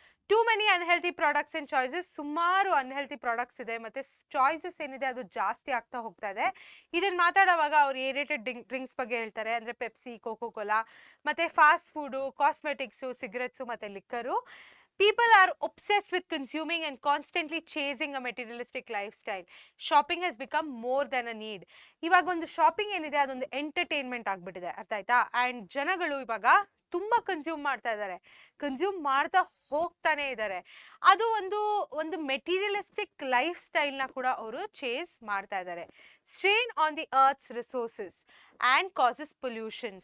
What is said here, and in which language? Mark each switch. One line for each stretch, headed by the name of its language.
English: Too many unhealthy products and choices.
Kannada: ಸುಮಾರು unhealthy products ಇದೆ ಮತ್ತು ಚಾಯ್ಸಸ್ ಏನಿದೆ ಅದು ಜಾಸ್ತಿ ಆಗ್ತಾ ಹೋಗ್ತಾ ಇದೆ. ಇದನ್ನು ಮಾತಾಡುವಾಗ ಅವ್ರು ಏರೇಟೆಡ್ ಡ್ರಿಂಕ್ಸ್ ಬಗ್ಗೆ ಹೇಳ್ತಾರೆ, ಅಂದರೆ ಪೆಪ್ಸಿ, ಕೋಕೋ ಕೋಲಾ, ಮತ್ತು ಫಾಸ್ಟ್ ಫುಡು, ಕಾಸ್ಮೆಟಿಕ್ಸು, ಸಿಗರೆಟ್ಸು ಮತ್ತು liquor.
English: People are obsessed with consuming and constantly chasing a materialistic lifestyle. Shopping has become more than a need.
Kannada: ಇವಾಗ ಒಂದು ಶಾಪಿಂಗ್ ಏನಿದೆ ಅದೊಂದು ಎಂಟರ್ಟೈನ್ಮೆಂಟ್ ಆಗ್ಬಿಟ್ಟಿದೆ, ಅರ್ಥ ಆಯ್ತಾ? ಆ್ಯಂಡ್ ಜನಗಳು ಇವಾಗ ತುಂಬ ಕನ್ಸ್ಯೂಮ್ ಮಾಡ್ತಾ ಇದ್ದಾರೆ, ಕನ್ಸ್ಯೂಮ್ ಮಾಡ್ತಾ ಹೋಗ್ತಾನೆ ಇದ್ದಾರೆ. ಅದು ಒಂದು ಮೆಟೀರಿಯಲಿಸ್ಟಿಕ್ ಲೈಫ್ ಸ್ಟೈಲ್ನ ಕೂಡ ಅವರು ಚೇಸ್ ಮಾಡ್ತಾ ಇದ್ದಾರೆ.
English: Strain on the earth's resources and causes pollution.